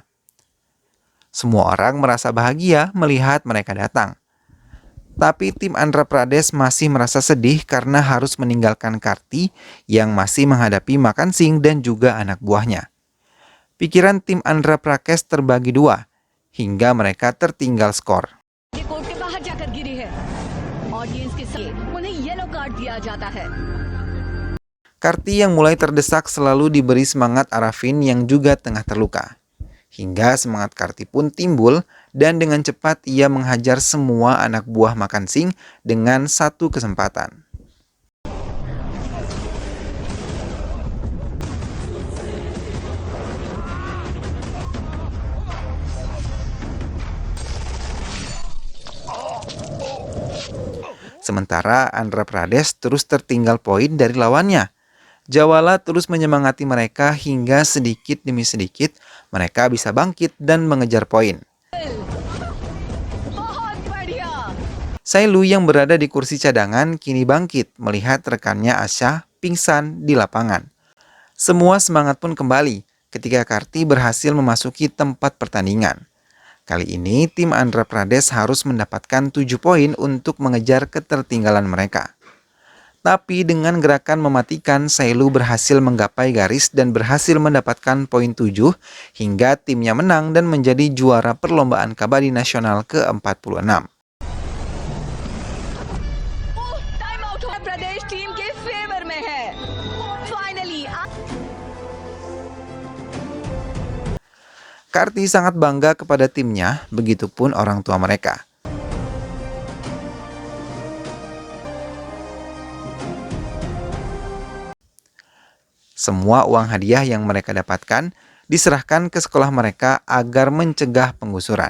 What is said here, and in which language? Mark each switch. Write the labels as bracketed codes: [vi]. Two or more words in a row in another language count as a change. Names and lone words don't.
[id] Semua orang merasa bahagia melihat mereka datang. Tapi tim Andhra Pradesh masih merasa sedih karena harus meninggalkan Karti yang masih menghadapi Makan Sing dan juga anak buahnya. Pikiran tim Andhra Pradesh terbagi dua, hingga mereka tertinggal skor. [hi] ये कोर्ट के बाहर जाकर गिरी है। ऑडियंस के साथ उन्हें [en] yellow card [hi] दिया जाता है। [id] Karti yang mulai terdesak selalu diberi semangat Arafin yang juga tengah terluka. Hingga semangat Karti pun timbul dan dengan cepat ia menghajar semua anak buah Makan Sing dengan satu kesempatan. Sementara Andhra Pradesh terus tertinggal poin dari lawannya. Jawala terus menyemangati mereka hingga sedikit demi sedikit mereka bisa bangkit dan mengejar poin. [hi] बहुत बढ़िया। [id] Sailu yang berada di kursi cadangan kini bangkit melihat rekannya Asha pingsan di lapangan. Semua semangat pun kembali ketika Karti berhasil memasuki tempat pertandingan. Kali ini tim Andhra Pradesh harus mendapatkan 7 poin untuk mengejar ketertinggalan mereka. Tapi dengan gerakan mematikan, Sailu berhasil menggapai garis dan berhasil mendapatkan poin 7 hingga timnya menang dan menjadi juara perlombaan kabadi nasional ke-46. [en] time out [hi] हो प्रदेश टीम के फेवर में है। फाइनली [id] Karti sangat bangga kepada timnya, begitupun orang tua mereka. Semua uang hadiah yang mereka dapatkan diserahkan ke sekolah mereka agar mencegah penggusuran.